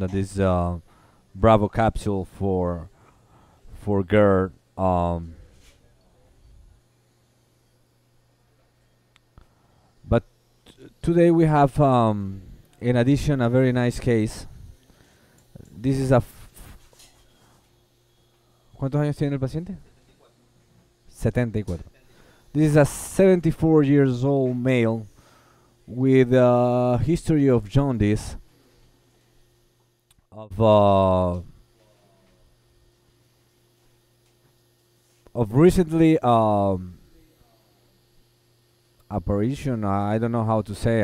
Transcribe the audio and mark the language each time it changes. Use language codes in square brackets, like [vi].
[en] That is Bravo capsule for GERD. But today we have, in addition, a very nice case. This is a [es] ¿Cuántos años tiene el paciente? [en] 74. This is a 74 years old male with a history of jaundice, of recently apparition. I don't know how to say.